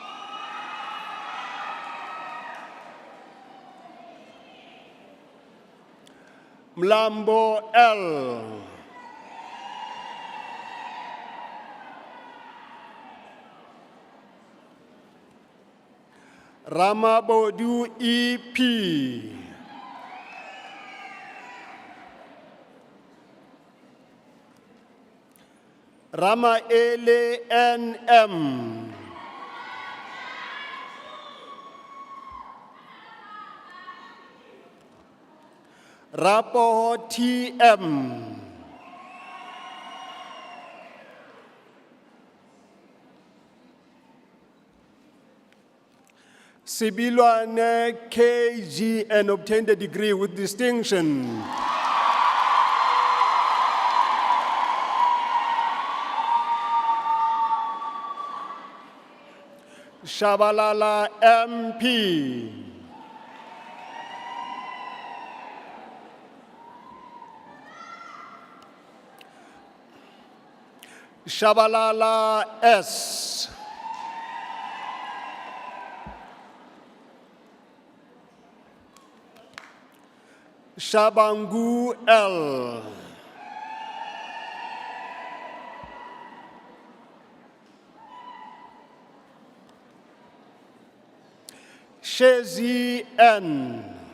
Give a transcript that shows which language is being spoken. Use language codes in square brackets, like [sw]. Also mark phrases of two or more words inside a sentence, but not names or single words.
[en] Mlambo L. Ramabodu E.P. Rama Ele N.M. Rapo T.M. Sibilwane KG and obtained a degree with distinction. Shabalala MP. Shabalala S. Shabangu L. Shezi N.